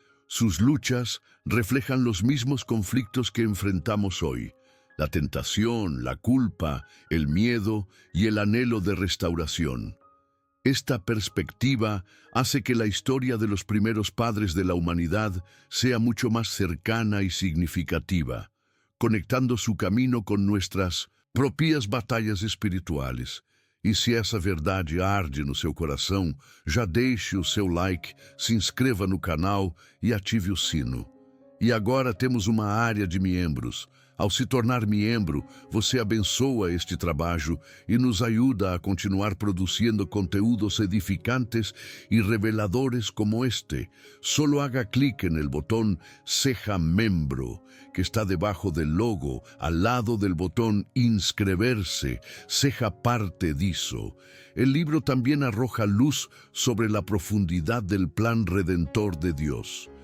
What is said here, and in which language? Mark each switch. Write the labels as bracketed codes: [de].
[es] Sus luchas reflejan los mismos conflictos que enfrentamos hoy: la tentación, la culpa, el miedo y el anhelo de restauración. Esta perspectiva hace que la historia de los primeros padres de la humanidad sea mucho más cercana y significativa, conectando su camino con nuestras propias [pt] batalhas espirituais. E se essa verdade arde no seu coração, já deixe o seu like, se inscreva no canal e ative o sino. E agora temos uma área de membros. Ao se tornar membro, você abençoa este trabalho e nos ajuda a continuar produzindo conteúdos edificantes e reveladores como este. [es] Solo haga clic en el botón Seja Membro, que está debajo del logo, al lado del botón Inscreverse. [pt] Seja parte disso. [es] El libro también arroja luz sobre la profundidad del plan redentor de Dios.